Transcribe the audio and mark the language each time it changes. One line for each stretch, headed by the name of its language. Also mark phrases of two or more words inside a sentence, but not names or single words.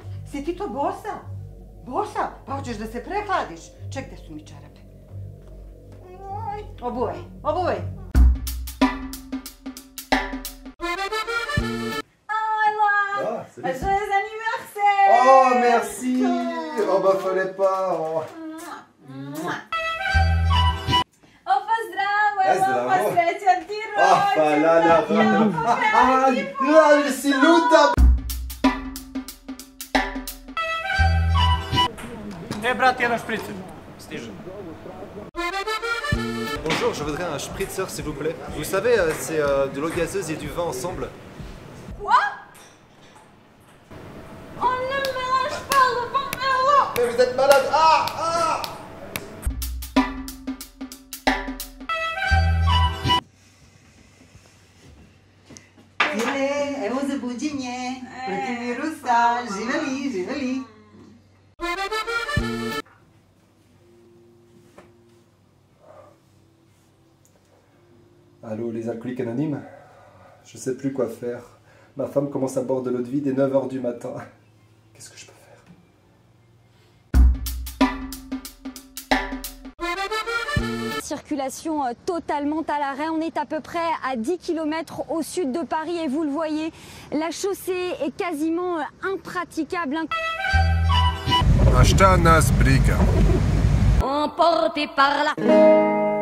Serbian: Si ti to bosa? Bosa? Pa hoćeš da se prehladiš? Ček, gde su mi čarape? Obuvaj, obuvaj.
French: Alors, salut. joyeux anniversaire. Oh, merci. Oh, bah, fallait pas. Oh.
Serbian: Opa, zdravo. Zdravo. Opa, srećan ti Ah, pa la la la. Si luta. E, brate, jedan špricer. Stiže.
French: Bonjour, je voudrais un spritzer, s'il vous plaît. Vous savez, c'est de l'eau gazeuse et du vin ensemble. Quoi? On ne mélange pas le vin et l'eau. Mais vous êtes malade. Ah, ah.
Serbian: File, evo za buđenje. Protiv virusa. Živeli, živeli.
French: Allô, les alcooliques anonymes? Je sais plus quoi faire. Ma femme commence à boire de l'eau de vie dès 9 h du matin. Qu'est-ce que je peux faire? Circulation totalement à l'arrêt. On est à peu près à 10 km au sud de Paris et vous le voyez, la chaussée est quasiment impraticable.
Serbian: A šta nas briga?
French: Emporté par la...